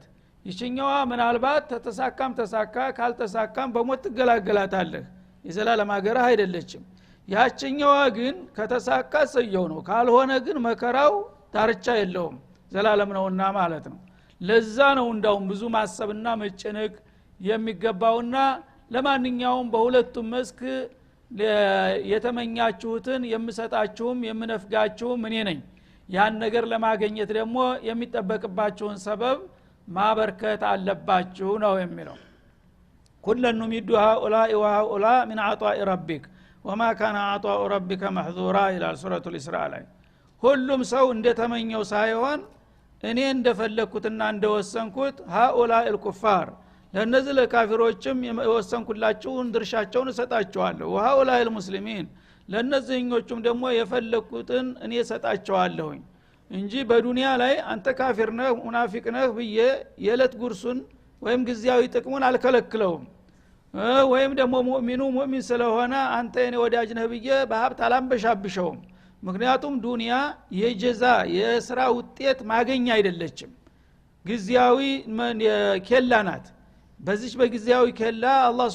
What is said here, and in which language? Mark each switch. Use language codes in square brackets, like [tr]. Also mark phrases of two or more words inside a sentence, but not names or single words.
[am] ይችኛዋ ምናልባት ተተሳካም ተሳካ ካልተሳካም በሞት ትገላገላታለህ የዘላለም ሀገር አይደለችም ያችኛዋ ግን ከተሳካ ሰየው ነው ካልሆነ ግን መከራው ዳርቻ የለውም ዘላለም ነውና ማለት ነው ለዛ ነው እንዳውም ብዙ ማሰብና መጨነቅ የሚገባውና ለማንኛውም በሁለቱም መስክ የተመኛችሁትን የምሰጣችሁም የምነፍጋችሁም እኔ ነኝ ያን ነገር ለማግኘት ደግሞ የሚጠበቅባችሁን ሰበብ ማበርከት አለባችሁ ነው የሚለው [ar] كلا نمد هؤلاء وهؤلاء من عطاء ربك وما كان عطاء ربك محظورا الى سوره الاسراء [am] ላይ ሁሉም ሰው እንደተመኘው ሳይሆን እኔ እንደፈለኩትና እንደወሰንኩት [ar] هؤلاء الكفار [am] ለነዚህ ለካፊሮችም የወሰንኩላችሁን ድርሻቸውን እሰጣቸዋለሁ [ar] وهؤلاء المسلمين [am] ለነዚህኞቹም ደግሞ የፈለኩትን እኔ እሰጣቸዋለሁ እንጂ በዱንያ ላይ አንተ ካፊር ነህ ሙናፊቅ ነህ ብዬ የለት ጉርሱን ወይም ግዚያዊ ጥቅሙን አልከለክለውም ወይም ደግሞ ሙእሚን ስለሆነ አንተ የኔ ወዳጅ ነህ ብዬ በሀብት አላምበሻብሸውም ምክንያቱም ዱንያ የጀዛ የሥራ ውጤት ማገኛ አይደለችም ግዚያዊ ኬላ ናት በዚህ በግዚያዊ ኬላ አላህ